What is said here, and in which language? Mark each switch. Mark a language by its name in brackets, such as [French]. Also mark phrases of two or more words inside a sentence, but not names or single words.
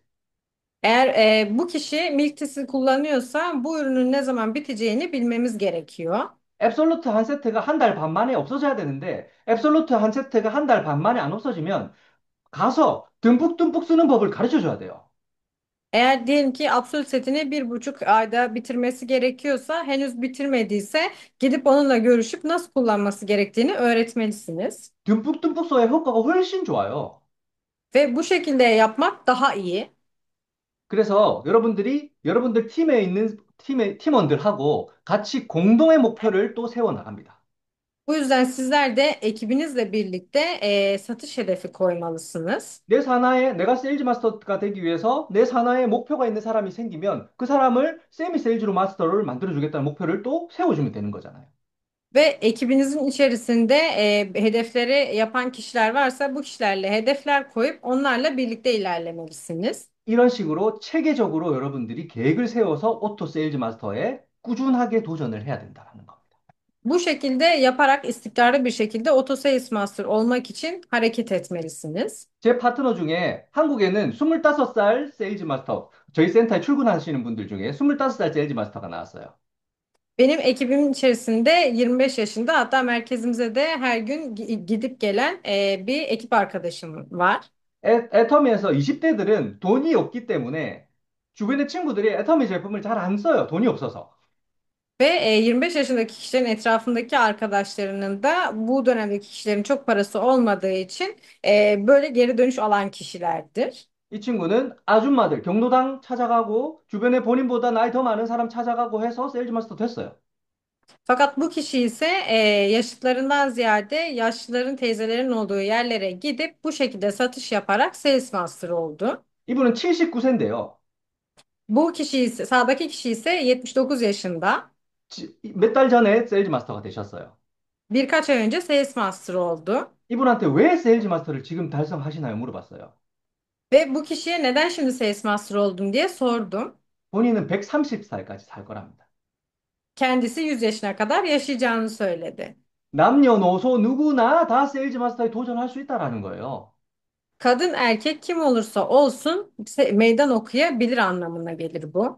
[Turkish] Eğer bu kişi [English] milk thistle [Turkish] kullanıyorsa bu ürünün ne zaman biteceğini bilmemiz gerekiyor. [Korean] 앱솔루트 한 세트가 한 달 반 만에 없어져야 되는데 앱솔루트 한 세트가 한 달 반 만에 안 없어지면 가서 듬뿍듬뿍 쓰는 법을 가르쳐 줘야 돼요. [Turkish] Eğer diyelim ki Absolut setini 1,5 ayda bitirmesi gerekiyorsa henüz bitirmediyse gidip onunla görüşüp nasıl kullanması gerektiğini öğretmelisiniz. [Korean] 듬뿍듬뿍 써야 효과가 훨씬 좋아요. [Turkish] Ve bu şekilde yapmak daha iyi. [Korean] 그래서 여러분들이 여러분들 팀에 있는 팀원들하고 같이 공동의 목표를 또 세워 나갑니다. [Turkish] Bu yüzden sizler de ekibinizle birlikte satış hedefi koymalısınız. [Korean] 내 산하에 내가 세일즈 마스터가 되기 위해서 내 산하에 목표가 있는 사람이 생기면 그 사람을 세미 세일즈로 마스터를 만들어 주겠다는 목표를 또 세워주면 되는 거잖아요. [Turkish] Ve ekibinizin içerisinde hedefleri yapan kişiler varsa bu kişilerle hedefler koyup onlarla birlikte ilerlemelisiniz. [Korean] 이런 식으로 체계적으로 여러분들이 계획을 세워서 오토 세일즈 마스터에 꾸준하게 도전을 해야 된다는 겁니다. [Turkish] Bu şekilde yaparak istikrarlı bir şekilde Auto Sales Master olmak için hareket etmelisiniz. [Korean] 제 파트너 중에 한국에는 25살 세일즈 마스터, 저희 센터에 출근하시는 분들 중에 25살 세일즈 마스터가 나왔어요. [Turkish] Benim ekibimin içerisinde 25 yaşında, hatta merkezimize de her gün gidip gelen bir ekip arkadaşım var. [Korean] 애터미에서 20대들은 돈이 없기 때문에 주변의 친구들이 애터미 제품을 잘 안 써요. 돈이 없어서. [Turkish] Ve 25 yaşındaki kişilerin etrafındaki arkadaşlarının da bu dönemdeki kişilerin çok parası olmadığı için böyle geri dönüş alan kişilerdir. [Korean] 이 친구는 아줌마들, 경로당 찾아가고 주변에 본인보다 나이 더 많은 사람 찾아가고 해서 세일즈 마스터 됐어요. [Turkish] Fakat bu kişi ise yaşıtlarından ziyade yaşlıların, teyzelerin olduğu yerlere gidip bu şekilde satış yaparak sales master oldu. [Korean] 이분은 79세인데요. [Turkish] Bu kişi ise, sağdaki kişi ise 79 yaşında. [Korean] 몇 달 전에 세일즈 마스터가 되셨어요. [Turkish] Birkaç ay önce sales master oldu. [Korean] 이분한테 왜 세일즈 마스터를 지금 달성하시나요? 물어봤어요. [Turkish] Ve bu kişiye neden şimdi sales master oldun diye sordum. [Korean] 본인은 130살까지 살 거랍니다. [Turkish] Kendisi 100 yaşına kadar yaşayacağını söyledi. [Korean] 남녀노소 누구나 다 세일즈 마스터에 도전할 수 있다라는 거예요. [Turkish] Kadın erkek kim olursa olsun meydan okuyabilir anlamına gelir bu.